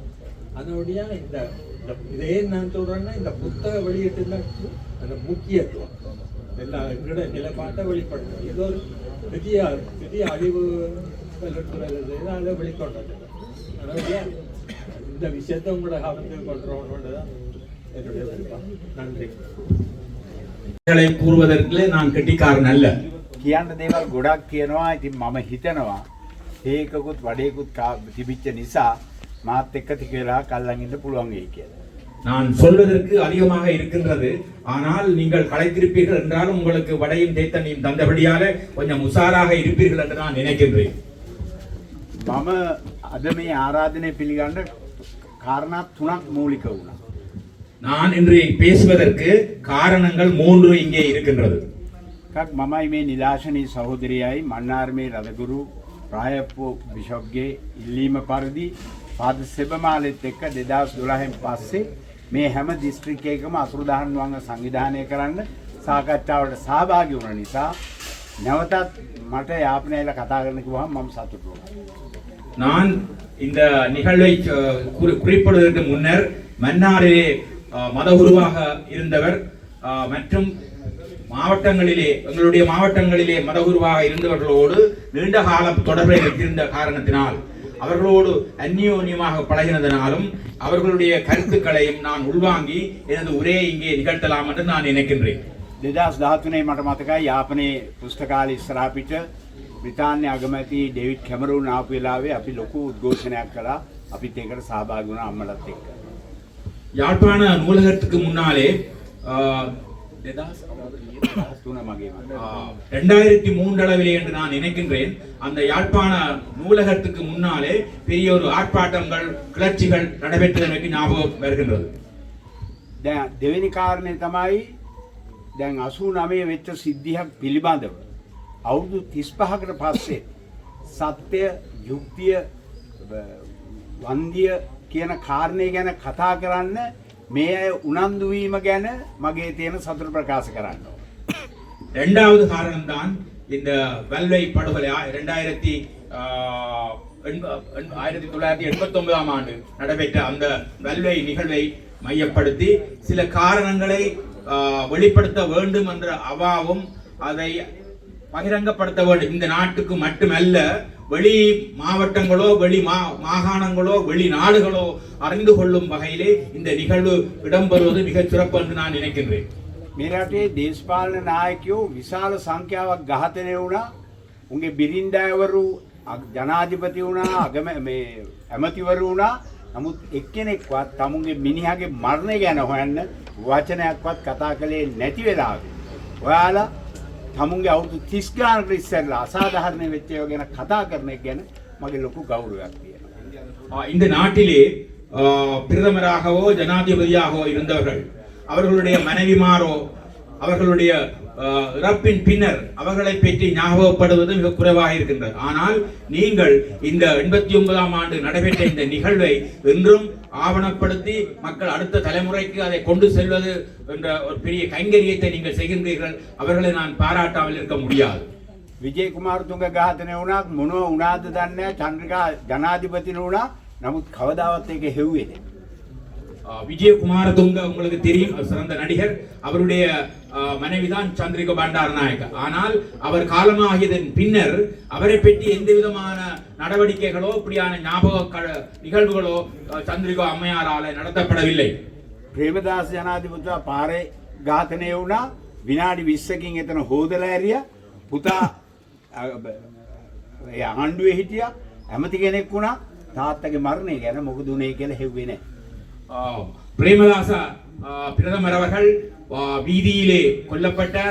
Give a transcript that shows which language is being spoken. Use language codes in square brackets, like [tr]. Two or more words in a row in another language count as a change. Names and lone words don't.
[ta] அதனுடைய இந்த இதே நான் சொல்றேன்னா இந்த புத்தக வெளியிட்டு அந்த முக்கியத்துவம் எல்லாம் எங்களோட நிலைப்பாட்டை வெளிப்படுத்தும். இது ஒரு பெரிய அழிவு அதை வெளிக்கொண்டது. அதனுடைய இந்த விஷயத்தை உங்களோட கவனத்தில் கொண்டுறோம்ன்றதுதான் என்னுடைய விருப்பம். நன்றி. கூறுவதற்கு நான் கெட்டிக்காரன் அல்ல. [si] කියන්න දේවල් ගොඩක් කියනවා. ඉතින් මම හිතනවා ඒකකුත් වඩේකුත් තිබිච්ච නිසා මාත් එක්ක ටික වෙලා කල්ලන් ඉන්න පුළුවන් වෙයි කියලා. [ta] நான் சொல்வதற்கு அதிகமாக இருக்கின்றது. ஆனால் நீங்கள் கலைத்திருப்பீர்கள் என்றாலும் உங்களுக்கு வடையும் தேத்தனையும் தந்தபடியால கொஞ்சம் உஷாராக இருப்பீர்கள் என்று நான் நினைக்கின்றேன். [si] මම අද මේ ආරාධනය පිළිගන්න කාරණා 3ක් මූලික වුණා. [ta] நான் இன்று பேசுவதற்கு காரணங்கள் 3 இங்கே இருக்கின்றது. [si] එකක් මමයි මේ නිලාශනී සහෝදරයයි මන්නාරමේ රදගුරු රායප්පු බිෂොප්ගේ ඉල්ලීම පරිදි පාද සෙබමාලෙත් එක්ක 2012න් පස්සේ මේ හැම දිස්ත්‍රික්කයකම අසුරුදහන් වංග සංවිධානය කරන්න සාකච්ඡාවට සහභාගී වුණ නිසා නැවතත් මට යාපනයල කතා කරන්න කිව්වම මම සතුටු වුණා. [ta] நான் இந்த நிகழ்வை குறிப்பிடுவதற்கு முன்னர் மன்னாரிலே மதகுருவாக இருந்தவர் மற்றும் மாவட்டங்களிலே எங்களுடைய மாவட்டங்களிலே மதகுருவாக இருந்தவர்களோடு நீண்ட காலம் தொடர்பை வைத்திருந்த காரணத்தினால் அவர்களோடு அந்யோன்யமாக பழகினதனாலும் அவர்களுடைய கருத்துக்களையும் நான் உள்வாங்கி எனது உரையை இங்கே நிகழ்த்தலாம் என்று நான் நினைக்கின்றேன். [si] 2013 මට මතකයි යාපනයේ පුස්තකාලය ඉස්සරහා පිට බ්‍රිතාන්‍ය අගමැති ඩේවිඩ් කැමරූන් ආපු වෙලාවේ අපි ලොකු උද්ඝෝෂණයක් කළා. අපිත් ඒකට සහභාගී වුණා අම්මලත් එක්ක. [ta] யாழ்ப்பாண நூலகத்துக்கு முன்னாலே 2003 அளவிலே என்று நான் நினைக்கின்றேன். அந்த யாழ்ப்பாண நூலகத்துக்கு முன்னாலே பெரிய ஒரு ஆர்ப்பாட்டங்கள் கிளர்ச்சிகள் நடைபெற்றது எனக்கு ஞாபகம் வருகின்றது. [si] දැන් දෙවෙනි කාරණේ තමයි දැන් 89 වෙච්ච සිද්ධියක් පිළිබඳව අවුරුදු 35කට පස්සේ සත්‍ය යුක්තිය වන්දිය කියන කාරණේ ගැන කතා කරන්න මේ අය උනන්දු වීම ගැන මගේ තියෙන සතුට ප්‍රකාශ කරන්න. [ta] இரண்டாவது காரணம்தான் இந்த வல்வை படுகொலை 1989ஆம் ஆண்டு நடைபெற்ற அந்த வல்வை நிகழ்வை மையப்படுத்தி சில காரணங்களை வெளிப்படுத்த வேண்டும் என்ற அவாவும் அதை பகிரங்கப்படுத்த வேண்டும். இந்த நாட்டுக்கு மட்டுமல்ல, வெளி மாவட்டங்களோ வெளி மாகாணங்களோ வெளிநாடுகளோ அறிந்து கொள்ளும் வகையிலே இந்த நிகழ்வு இடம்பெறுவது மிகச் சிறப்பு என்று நான் நினைக்கின்றேன். [si] මේ රටේ දේශපාලන නායකයෝ විශාල සංඛ්‍යාවක් ඝාතනය වුණා. උන්ගේ බිරින්දෑවරු ජනාධිපති වුණා, මේ ඇමතිවරු වුණා. නමුත් එක්කෙනෙක්වත් තමුන්ගේ මිනිහාගේ මරණය ගැන හොයන්න වචනයක්වත් කතා කළේ නැති වෙලාවේ ඔයාලා තමුන්ගේ අවුරුදු 30 ගානකට ඉස්සෙල්ලා අසාධාරණ වෙච්ච ඒවා ගැන කතා කරන එක ගැන මගේ ලොකු ගෞරවයක් තියෙනවා. [ta] இந்த நாட்டிலே பிரதமராகவோ ஜனாதிபதியாகவோ இருந்தவர்கள், அவர்களுடைய மனைவிமாரோ அவர்களுடைய இறப்பின் பின்னர் அவர்களை பற்றி ஞாபகப்படுவது மிக குறைவாக இருக்கின்றது. ஆனால் நீங்கள் இந்த 89ஆம் ஆண்டு நடைபெற்ற இந்த நிகழ்வை இன்றும் ஆவணப்படுத்தி மக்கள் அடுத்த தலைமுறைக்கு அதை கொண்டு செல்வது என்ற ஒரு பெரிய கைங்கரியத்தை நீங்கள் செய்கின்றீர்கள். அவர்களை நான் பாராட்டாமல் இருக்க முடியாது. [si] විජේ කුමාරතුංග ඝාතනය වුණා, මොනව වුණාද දන්නේ නැහැ. චන්ද්‍රිකා ජනාධිපතිනු වුණා. නමුත් කවදාවත් ඒක හෙව්වේ නැහැ. [ta] விஜய குமாரதுங்க உங்களுக்கு தெரியும், சிறந்த நடிகர். அவருடைய மனைவிதான் சந்திரிகா பண்டாரநாயக்க. ஆனால் அவர் காலமாகியதன் பின்னர் அவரை பற்றி எந்த விதமான நடவடிக்கைகளோ இப்படியான ஞாபக நிகழ்வுகளோ சந்திரிகா அம்மையாரால நடத்தப்படவில்லை. [si] ප්‍රේමදාස ජනාධිපතිතුමා පාරේ ඝාතනය වුණා. විනාඩි 20කින් එතන හොදලා ඇරියා. පුතා ආණ්ඩුවේ හිටියා. ඇමති කෙනෙක් වුණා. තාත්තගේ මරණය ගැන මොකද උනේ කියලා හෙව්වේ නැහැ. [ta] பிரேமதாச பிரதமர் அவர்கள் வீதியிலே கொல்லப்பட்டார்.